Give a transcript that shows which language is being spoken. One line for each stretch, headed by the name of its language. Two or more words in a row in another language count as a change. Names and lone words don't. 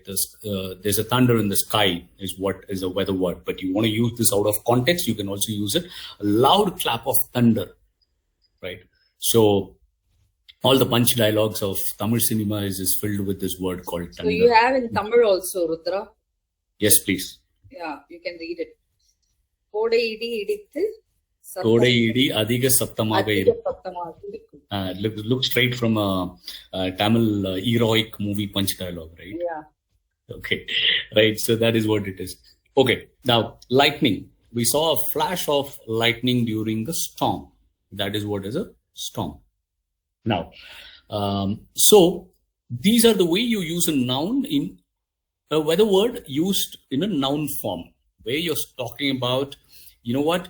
English: There's a thunder in the sky is what is a weather word, but you want to use this out of context, you can also use it. A loud clap of thunder, right? So all the punch dialogues of Tamil cinema is filled with this word called thunder. So you have in Tamil also, Rudra? Yes, please. Yeah, you can read it.
Tamil: கோடை இடி இடித்து கோடை இடி அதிக சத்தமாக அதிக இருக்கும். சத்தமாக இருக்கும்.
English: Look straight from a Tamil heroic movie punch dialogue, right? Yeah. Okay, right. So that is what it is. Okay, now lightning. We saw a flash of lightning during the storm. That is what is a storm. Now, so these are the way you use a noun in a weather word used in a noun form, where you're talking about, you know what?